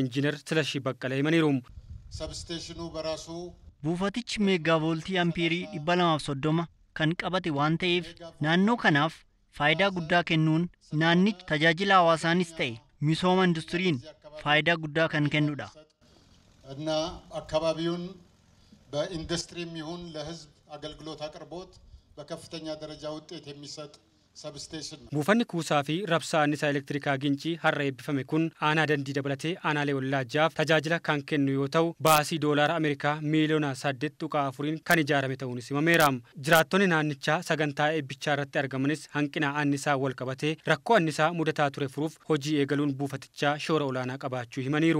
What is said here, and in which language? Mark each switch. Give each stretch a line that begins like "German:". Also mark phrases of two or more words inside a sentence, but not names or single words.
Oromo: Injiinar Silashii Baqqalaa himaniiru. Sabsteeshinuu baraasuu Buufatichi meegaa vooltii ampiirii 230 kan qabate waan ta'eef naannoo kanaaf faayidaa guddaa kennuun naannichi tajaajila hawaasaanis ta'e misooma industiriin faayidaa guddaa kan kennudha.
Amharic: እና አካባቢውን በኢንዱስትሪም ይሁን ለህዝብ አገልግሎት አቅርቦት በከፍተኛ ደረጃ ውጤት የሚሰጥ substation.
Oromo: Buufanni kuusaa fi raabsaa annisaa elektirikaa Gincii har'a eebbifame kun aanaa dandii dabalatee aanaalee ollaa jaaf tajaajila kan kennu yoo ta'u baasii doolaara Ameerikaa miiliyoona 8.4 kan ijaarame ta'uunis himameera. Jiraattonni naannichaa sagantaa eebbichaa irratti argamanis hanqina annisaa wal qabatee rakkoo annisaa mudataa ture furuuf hojii eegaluun buufatichaa shoora olaanaa qabaachuu himaniiru.